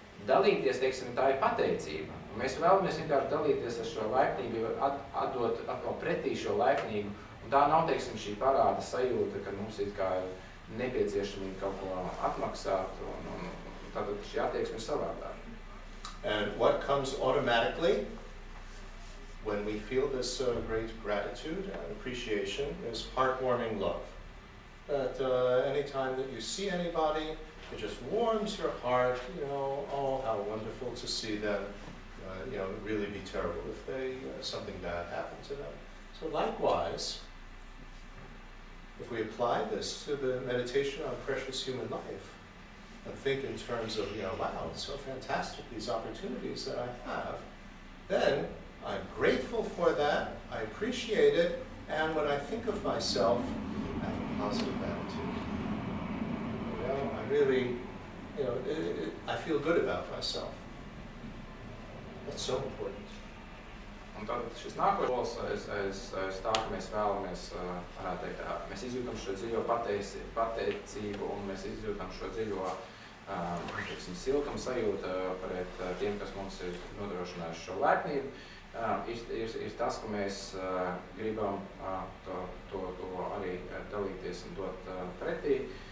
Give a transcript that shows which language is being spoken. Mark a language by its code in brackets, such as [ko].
[lv] dalīties, teiksim, tā ir pateicība. Un mēs vēlamies vienkārši dalīties ar šo laipnību, atdot atkal pretī šo laipnību. Un tā nav, teiksim, šī parāda sajūta, ka mums ir kā nepieciešamība kaut ko atmaksāt, un tātad šī attieksme ir savādāk. [en] And what comes automatically when we feel this great gratitude and appreciation is heartwarming love. That anytime that you see anybody, it just warms your heart, you know, oh, how wonderful to see them. You know, it would really be terrible if something bad happened to them. So likewise, if we apply this to the meditation on precious human life, and think in terms of, you know, wow, it's so fantastic, these opportunities that I have, then I'm grateful for that, I appreciate it, and when I think of myself, I have a positive attitude. You know, I really, you know, I feel good about myself. That's so important. [lv] Un tad šis nākošais aiz tā, ka mēs vēlamies, varētu teikt, mēs izjūtam šo dziļo pateicību un mēs izjūtam šo dziļo, teiksim, siltumu sajūtu pret tiem, kas mums ir nodrošinājuši šo laipnību, ir tas, ka mēs gribam to arī dalīties un dot pretī.